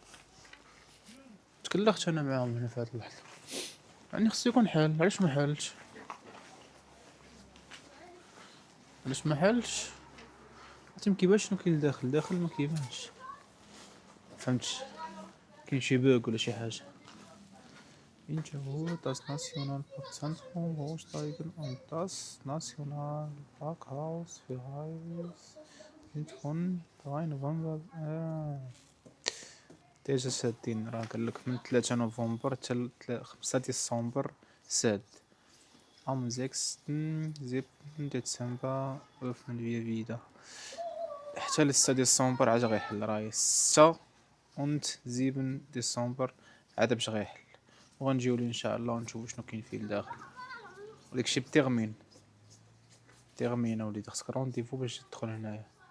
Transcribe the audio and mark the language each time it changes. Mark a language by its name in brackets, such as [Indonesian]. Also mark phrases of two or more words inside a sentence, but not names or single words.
[Arabic] تكلخت انا معاهم هنا في هاد اللحظة، يعني خصو يكون حال. علاش ما حالش؟ عرفتي كيبانش شنو كاين داخل ما كيبانش، فهمتش؟ كاين شي باك ولا شي حاجة. هو [German] das Nationalparkzentrum Hochsteigen und das Nationalparkhaus für Reis von 3 نوفمبر. [Arabic] ديجا سادين، راه قالك من 3 نوفمبر حتى 5 ديسمبر ساد. [German] Am 6. 7. Dezember öffnen wir wieder. [Arabic] حتى ل 6 ديسمبر عاد غيحل، راهي 6 و 7 ديسمبر عاد باش غيحل، وغنجيو ليه ان شاء الله ونشوفو شنو كاين فيه لداخل. وداكشي بتيغمين اوليدي، خصك رونديفو باش تدخل هنايا.